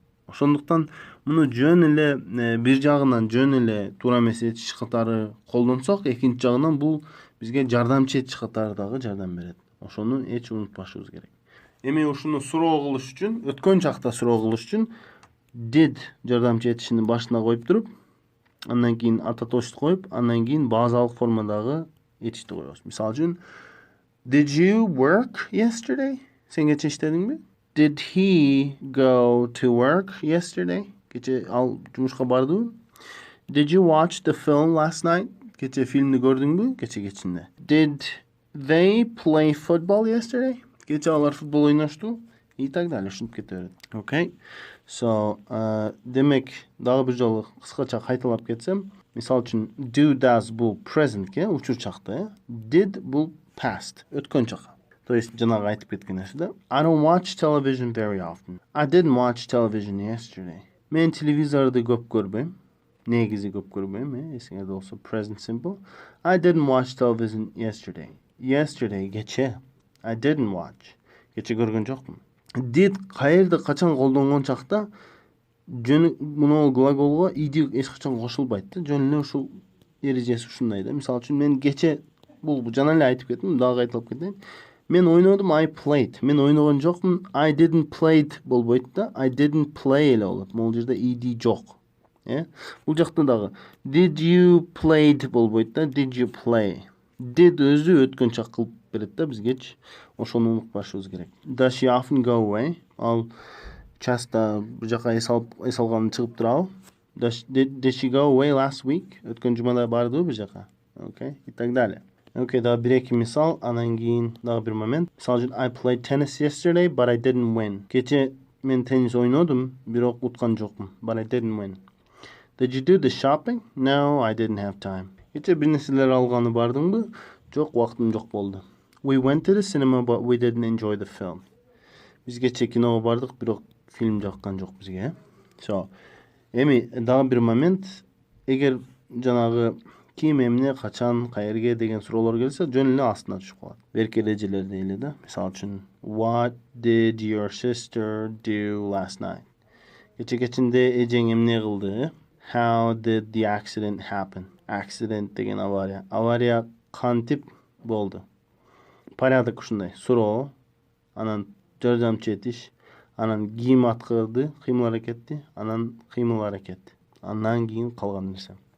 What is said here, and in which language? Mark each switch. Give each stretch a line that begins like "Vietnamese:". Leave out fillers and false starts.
Kyrgyz: Ошондуктан муну жөн эле бир жагынан жөн эле туура эмес этиш катары колдонсок, экинчи жагынан бул бизге жардамчы этиш катары дагы жардам берет. Ошону эч унутпашыбыз керек. Эми ушуну суроо кылыш үчүн, өткөн чакта суроо кылыш үчүн did жардамчы этишинин башына коюп туруп, андан кийин ата точту коюп, андан кийин базалык формадагы этишти коебуз.
English: Мисалы үчүн Did you work yesterday?
Kyrgyz: Сен кече иштедиңби?
English: Did he go to work yesterday?
Kyrgyz: Кече ал жумушка бардыбы?
English: Did you watch the film last night?
Kyrgyz: Кече фильмди көрдүңбү? Кечинде.
English: Did they play football yesterday?
Kyrgyz: Кече алар футбол ойношту?
Russian: И так далее,
Kyrgyz: ушинтип кете берет.
English: Okay.
Kyrgyz: So, демек дагы бир жолу кыскача кайталап кетсем, мисалы үчүн do does бул presentке, учур чакта, did бул past, өткөн чакка. То есть жанагы айтып кеткен нерсе да.
English: I don't watch television very often. I didn't watch television yesterday.
Kyrgyz: Мен телевизорду көп көрбөйм. Негизи көп көрбөйм, эсиңерде болсо present simple.
English: I didn't watch television yesterday.
Kyrgyz: Yesterday кече.
English: I didn't watch.
Kyrgyz: Кече көргөн жокмун. Did каерде качан колдонгон чакта муну глаголго ed эч качан кошулбайт да. Жөн эле ушул эрежеси ушундай да. Мисалы үчүн мен кече бул жана эле айтып кеттим, дагы айтылып кетейин. Мен ойнодум,
English: I played.
Kyrgyz: Мен ойногон жокмун,
English: I didn't played
Kyrgyz: болбойт да.
English: I didn't play
Kyrgyz: эле болот. Могул жерде ed жок. Бул жакта дагы
English: did you played
Kyrgyz: болбойт да.
English: Did you play?
Kyrgyz: Did өзү өткөн чак кылып берет да бизге. Ошону унутпашыбыз керек.
English: Does she often go away?
Kyrgyz: Ал Часто бир жака эс алганын чыгып турабы?
English: Did she go away last week?
Kyrgyz: Өткөн жумада бардыбы бир жака? Okay,
Russian: и так далее.
Kyrgyz: Okay, дагы бир-эки мисал, анан кийин дагы бир момент. Мисалы үчүн, I played tennis yesterday, but I didn't win. Кече мен теннис ойнодум, бирок уткан жокмун.
English: But I didn't win. Did you do the shopping? No, I didn't have time.
Kyrgyz: Кече бир нерселер алганы бардыңбы? Жок, убактым жок болду.
English: We went to the cinema, but we didn't enjoy the film.
Kyrgyz: Биз кече киного бардык, бирок фильм жаккан жок бизге. So, эми дагы бир момент, эгер жанагы ким эмне, качан, каерге деген суроолор келсе, жөн эле астына түшүп калат. Берки эрежелерди эле да. Мисалы үчүн,
English: What did your sister do last night?
Kyrgyz: Кече кечинде эжең эмне кылды?
English: How did the accident happen?
Kyrgyz: Accident деген авария. Авария кантип болду? Порядок ушундай. Суроо, анан жардамчы этиш, анан ким аткарды, кыймыл аракетти, анан кыймыл аракет. Андан кийин калган нерсе.